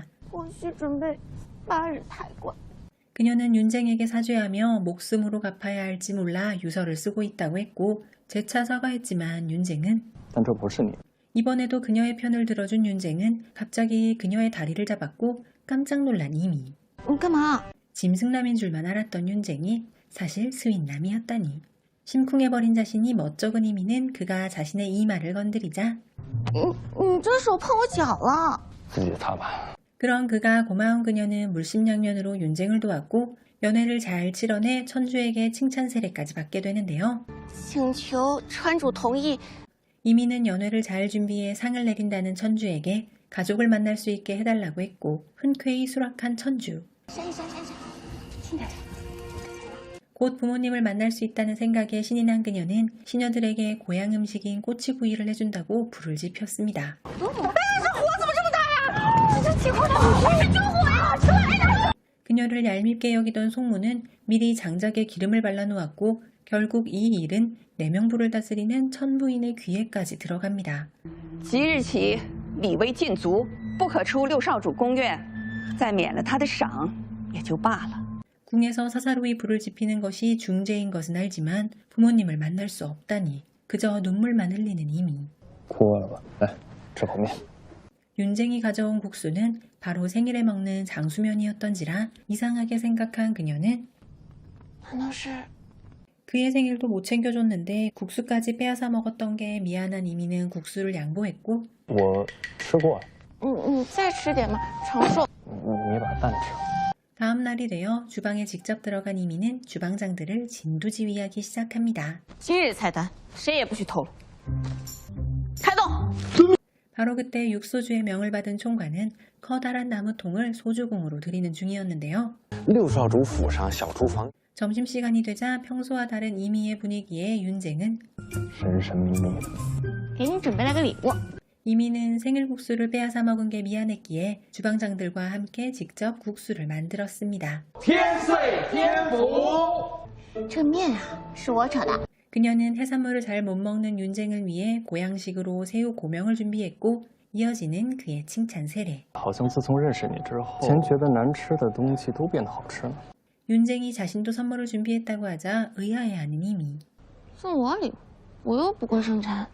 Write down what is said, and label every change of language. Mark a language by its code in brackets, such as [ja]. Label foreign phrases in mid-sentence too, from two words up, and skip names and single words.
[zh] 我需准备8日抬棺。 [ko] 그녀는 윤쟁에게 사죄하며 목숨으로 갚아야 할지 몰라 유서를 쓰고 있다고 했고 재차 사과했지만 윤쟁은 [zh] 但这不是你。 [ko] 이번에도 그녀의 편을 들어준 윤쟁은 갑자기 그녀의 다리를 잡았고 깜짝 놀란 이미. [zh] 你干嘛？ [ko] 짐승남인 줄만 알았던 윤쟁이 사실 스윗남이었다니. 심쿵해버린 자신이 멋쩍은 이미는 그가 자신의 이마를 건드리자 [zh] 你这手碰我脚了。自己擦吧。 [ko] 그런 그가 고마운 그녀는 물심양면으로 윤쟁을 도왔고 연애를 잘 치러내 천주에게 칭찬 세례까지 받게 되는데요. [zh] 请求川主同意。 [ko] 이미는 연애를 잘 준비해 상을 내린다는 천주에게 가족을 만날 수 있게 해달라고 했고 흔쾌히 수락한 천주. [zh] 闪一闪，闪一闪，轻点。 [ko] 곧 부모님을 만날 수 있다는 생각에 신이 난 그녀는 시녀들에게 고향 음식인 꼬치구이를 해준다고 불을 지폈습니다. 그녀를 얄밉게 여기던 송무는 미리 장작에 기름을 발라놓았고 결국 이 일은 4명부를 다스리는 천부인의 귀에까지 들어갑니다. [zh] 即日起，礼微禁足，不可出六少主宫院，再免了他的赏，也就罢了。 [ko] 궁에서 사사로이 불을 지피는 것이 중죄인 것은 알지만 부모님을 만날 수 없다니 그저 눈물만 흘리는 이미. [zh] 哭了吧，来吃口面。 [ko] 윤쟁이 가져온 국수는 바로 생일에 먹는 장수면이었던지라 이상하게 생각한 그녀는 [zh] 难道是？ [ko] 그의 생일도 못 챙겨줬는데 국수까지 빼앗아 먹었던 게 미안한 이미는 국수를 양보했고 [zh] 我吃过了，你再吃点嘛，长寿。你把蛋吃。 [ko] 다음 날이 되어 주방에 직접 들어간 이미는 주방장들을 진두지휘하기 시작합니다. [zh] 今日菜单谁也不许透露。开动！ [ko] 바로 그때 육소주의 명을 받은 총괄은 커다란 나무통을 소주궁으로 들이는 중이었는데요. [zh] 六少主府上小厨房， [ko] 점심시간이 되자 평소와 다른 이미의 분위기에 윤쟁은 [zh] 神神秘秘的。给你准备了个礼物。 [ko] 이미는 생일국수를 빼앗아 먹은 게 미안했기에 주방장들과 함께 직접 국수를 만들었습니다. [zh] 天岁天福。这面啊，是我炒的。 [ko] 그녀는 해산물을 잘 못 먹는 윤쟁을 위해 고양식으로 새우 고명을 준비했고 이어지는 그의 칭찬 세례. [zh] 好像自从认识你之后，前觉得难吃的东西都变得好吃了。 [ko] 윤쟁이 자신도 선물을 준비했다고 하자 의아해하는 이미. [zh] 送我礼物，我又不会生产。